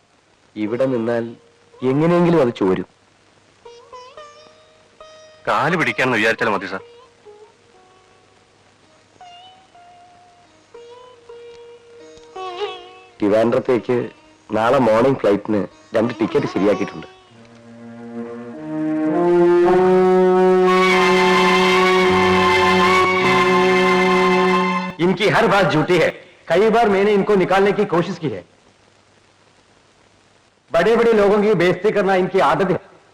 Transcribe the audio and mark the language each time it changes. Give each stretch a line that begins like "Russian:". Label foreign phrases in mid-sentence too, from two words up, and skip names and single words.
Malayalam: ഇവിടെ നിന്നാൽ എങ്ങനെയെങ്കിലും അത് ചോരും. കാല് പിടിക്കാമെന്ന് വിചാരിച്ചാൽ മതി സാർ. ട്രിവാൻഡ്രത്തേക്ക് നാളെ
English: morning flight
Malayalam: 2 ടിക്കറ്റ് ശരിയാക്കിയിട്ടുണ്ട്.
Hindi: इनकी हर बात झूठी है. कई बार मैंने इनको निकालने की कोशिश की है. बड़े बड़े लोगों की बेइज्जती करना इनकी आदत है.